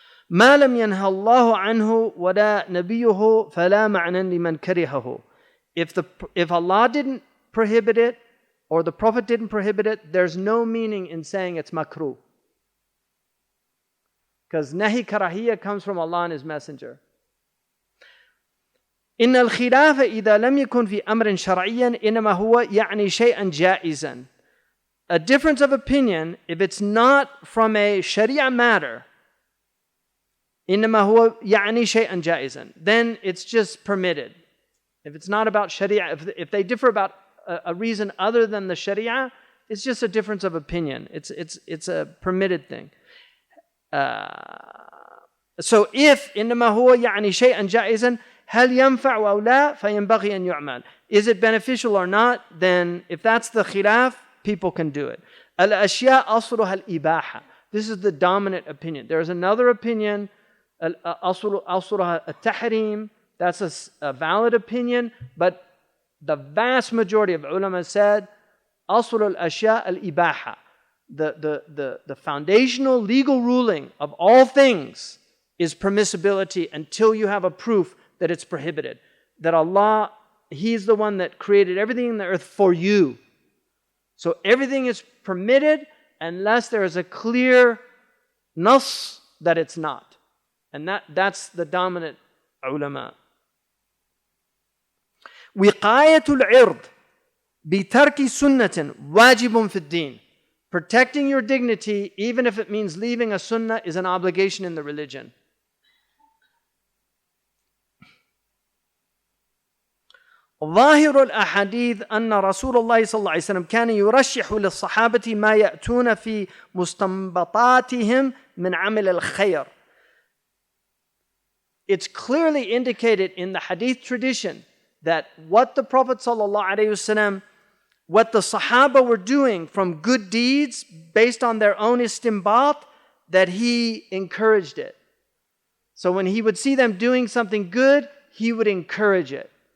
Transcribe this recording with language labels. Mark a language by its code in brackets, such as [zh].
[ar] ما لم ينهى الله عنه ولا نبيه فلا معنى لمن كرهه. [en] If Allah didn't prohibit it or the Prophet didn't prohibit it, there's no meaning in saying it's makruh. Because nahi karahiyya comes from Allah and His Messenger. [ar] إن الخلاف إذا لم يكن في أمر شرعيا إنما هو يعني شيئا جائزا. [en] A difference of opinion, if it's not from a sharia matter, [ar] إنما هو يعني شيئا جائزا. [en] Then it's just permitted. If it's not about Sharia, if they differ about a reason other than the Sharia, it's just a difference of opinion. It's a permitted thing. So if [ar] إنما هو يعني شيئا جائزا هل ينفع أو لا فينبغي أن يعمل. [en] Is it beneficial or not? Then if that's the khilaf, people can do it. [ar] الأشياء أصلها الإباحة. [en] This is the dominant opinion. There's another opinion, [ar] أصلها التحريم. [en] That's a valid opinion, but the vast majority of ulama said [ar] أصل الأشياء الإباحة. [en] The foundational legal ruling of all things is permissibility until you have a proof that it's prohibited. That Allah, He's the one that created everything in the earth for you. So everything is permitted unless there is a clear nas that it's not. And that's the dominant ulama. [ar] وقاية العرض بترك سنة واجب في الدين. [en] Protecting your dignity, even if it means leaving a sunnah, is an obligation in the religion. [ar] ظاهر الأحاديث أن رسول الله صلى الله عليه وسلم كان يرشح للصحابة ما يأتون في مستنبطاتهم من عمل الخير. [en] It's clearly indicated in the hadith tradition that what the Prophet ﷺ, what the Sahaba were doing from good deeds based on their own istinbat, that he encouraged it. So when he would see them doing something good, he would encourage it.